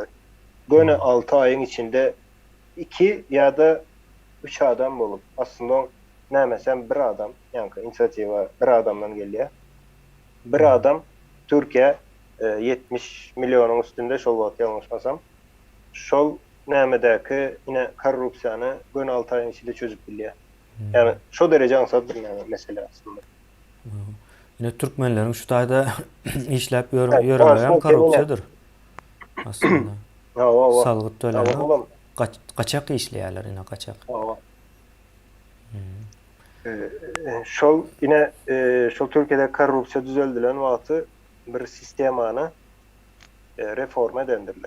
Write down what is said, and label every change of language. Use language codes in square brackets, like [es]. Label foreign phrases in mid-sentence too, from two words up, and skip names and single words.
[tk] Gönü 6 aýyň içinde 2 ya da 3 adam bolup aslında nämesem 1 adam, ýa-ni inisiatiwa 1 adamdan gelýär. 1 adam Türkiýe 70 milyonyň üstünde şol wagt ýalňyşmasam. Şol nämedäki ine korrupsiýany gönü 6 aýyň içinde çözüp bilýär. [tr] Yani şu derece aňsat bir mesele aslında. [tk] Yine Türkmenlerin şu taýda işläp ýörülýän korrupsiýadyr. Aslında. Salgyt tölemä. Kaçak işleýärler ine kaçak. Şol ine şol Türkiýede korrupsiýa düzeldilen wagty bir sistemany reform edendirler.